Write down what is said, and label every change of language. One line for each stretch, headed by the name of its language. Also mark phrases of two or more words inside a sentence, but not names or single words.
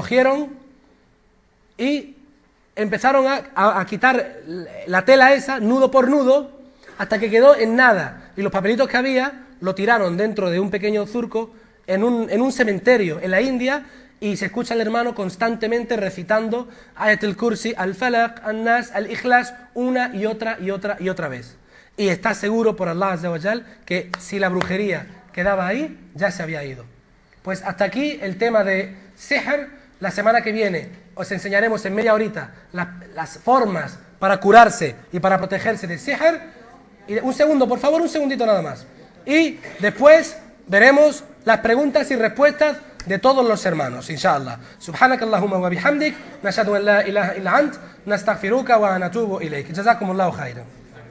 Spanish: Cogieron y empezaron a quitar la tela esa, nudo por nudo, hasta que quedó en nada. Y los papelitos que había lo tiraron dentro de un pequeño zurco en un cementerio en la India, y se escucha al hermano constantemente recitando Ayat al-Kursi, al-Falaq, al-Nas, al-Ikhlas, una y otra vez. Y está seguro por Allah
Arabic: عز وجل
Spanish: que si la brujería quedaba ahí, ya se había ido. Pues hasta aquí el tema de sihr. La semana que viene os enseñaremos en media horita las formas para curarse y para protegerse de sihr. Y un segundo, por favor, un segundito nada más. Y después veremos las preguntas y respuestas de todos los hermanos, inshallah.
Arabic: سبحانك اللهم وبحمدك، نشهد أن لا إله إلا أنت، نستغفرك ونتوب إليك. جزاكم الله خيرا.